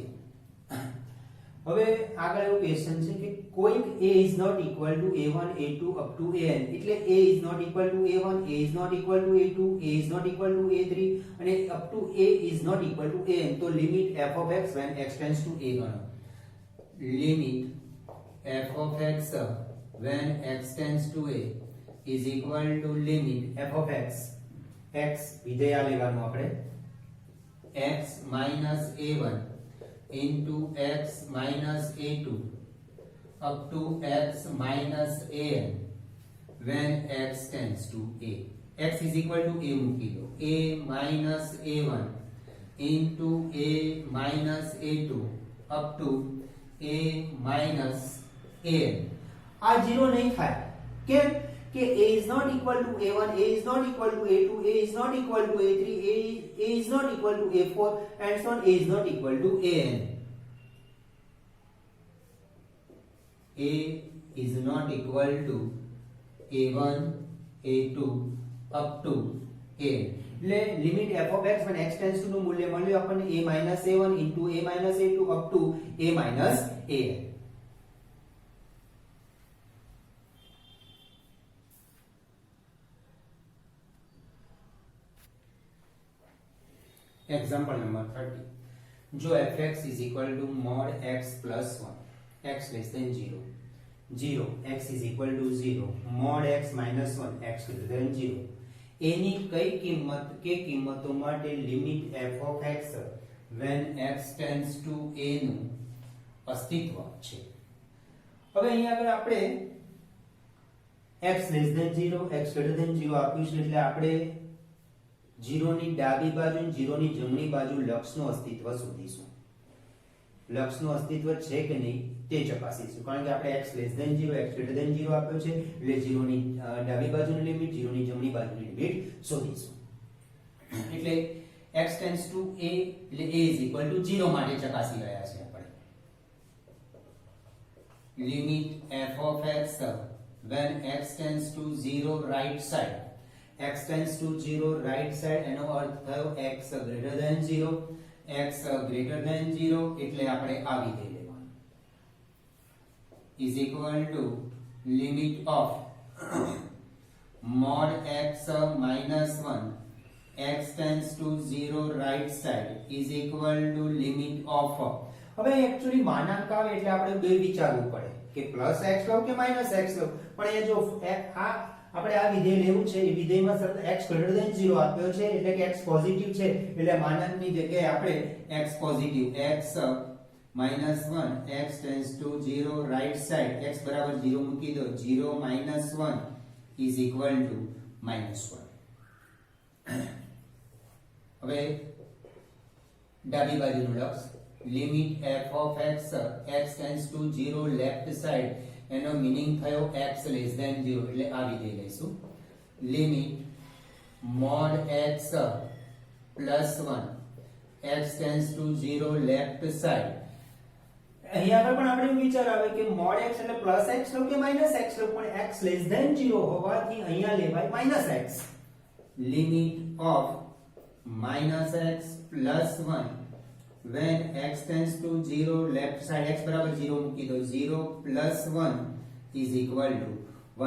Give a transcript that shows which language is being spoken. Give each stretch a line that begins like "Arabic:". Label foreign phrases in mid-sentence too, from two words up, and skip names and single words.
Gujarati: હવે આગળ એવો ક્વેશ્ચન છે કે કોઈક
English: a is not equal to a1 a2 up to an, એટલે a is not equal to a1, a is not equal to a2, a is not equal to a3 અને up to a is not equal to an, તો લિમિટ f of x when x tends to a1, લિમિટ f of x when x tends to a is equal to limit f of x, x
Gujarati: વિધેય લેવાનું આપણે,
English: x minus a1 into x minus a2 up to x minus an when x tends to a. x is equal to a
Gujarati: મૂકી દો,
English: a minus a1 into a minus a2 up to a minus an.
Gujarati: આ 0 નહીં થાય, કેમ કે
English: a is not equal to a1, a is not equal to a2, a is not equal to a3, a is not equal to a4 and so on, a is not equal to an. a is not equal to a1, a2 up to a, એટલે લિમિટ f of x when x tends to
Gujarati: નું મૂલ્ય મળ્યું આપણને
English: a minus a1 into a minus a2 up to a minus an. Example number 30. जो fx is equal to mod x plus 1, x less than 0, 0, x is equal to 0, mod x minus 1, x greater than 0.
Gujarati: એની કઈ કિંમત કે કિંમતો માટે
English: limit f of x when x tends to a
Gujarati: નું અસ્તિત્વ છે? હવે અહીંયા આગળ આપણે
English: x less than 0, x greater than 0
Gujarati: આપ્યું છે, એટલે આપણે 0 ની ડાબી બાજુ અને 0 ની જમણી બાજુ લક્ષનું અસ્તિત્વ શોધીશું. લક્ષનું અસ્તિત્વ છે કે નહીં તે ચકાસીશું. કારણ કે આપણે
English: x less than 0 x greater than 0
Gujarati: આપ્યો છે એટલે 0 ની ડાબી બાજુની લિમિટ 0 ની જમણી બાજુની લિમિટ શોધીશું.
English: એટલે x tends to a એટલે a is equal to 0
Gujarati: માટે ચકાસી રહ્યા છે આપણે.
English: લિમિટ f of x when x tends to 0 right side, x tends to 0 right side
Gujarati: એનો અર્થ થયો
English: x greater than 0, x greater than 0
Gujarati: એટલે આપણે આ વિધેય લેવાનું
English: is equal to limit of mod x minus 1 x tends to 0 right side is equal to limit of.
Gujarati: હવે એક્ચ્યુઅલી માનાંક આવે એટલે આપણે બે વિચારવું પડે કે પ્લસ x લો કે માઈનસ x લો, પણ એ જો આ આપણે આ વિધેય લેવું છે એ વિધેયમાં સતત
English: x greater than 0
Gujarati: આપ્યો છે એટલે કે x પોઝિટિવ છે એટલે માનાંકની જગ્યાએ આપણે x પોઝિટિવ
English: x minus 1 x tends to 0 right side
Gujarati: x બરાબર 0 મૂકી દો
English: 0 minus 1 is equal to minus 1.
Gujarati: હવે ડાબી બાજુનું લક્ષ
English: limit f of x x tends to 0 left side
Gujarati: એનો મીનિંગ થયો
English: x less than 0
Gujarati: એટલે આ વિધેય લઈશું.
English: limit mod x plus 1 x tends to 0 left side.
Gujarati: અહીંયા આગળ પણ આપણે એવું વિચાર આવે કે mod x એટલે પ્લસ x લો કે માઈનસ x લો, પણ
English: x less than 0
Gujarati: હોવાથી અહીંયા લેવાય માઈનસ x.
English: limit of minus x plus 1 when x tends to 0 left side x
Gujarati: બરાબર 0 મૂકી દો
English: 0 plus 1 is equal to 1.